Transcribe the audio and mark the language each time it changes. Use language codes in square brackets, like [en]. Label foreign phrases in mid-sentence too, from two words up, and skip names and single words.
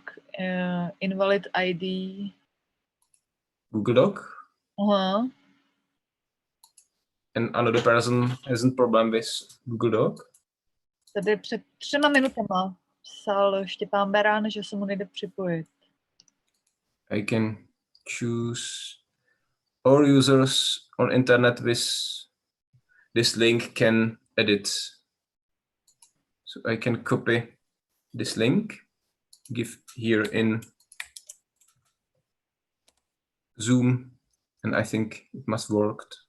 [en] Invalid ID. Google Doc? Aha. And another person hasn't problem with Google Doc? [cs] Tady před 3 minutama psal Štěpán Berán, že se mu nejde připojit. [en] I can choose all users on internet with this link can edit. So I can copy this link, give here in Zoom, and I think it must work.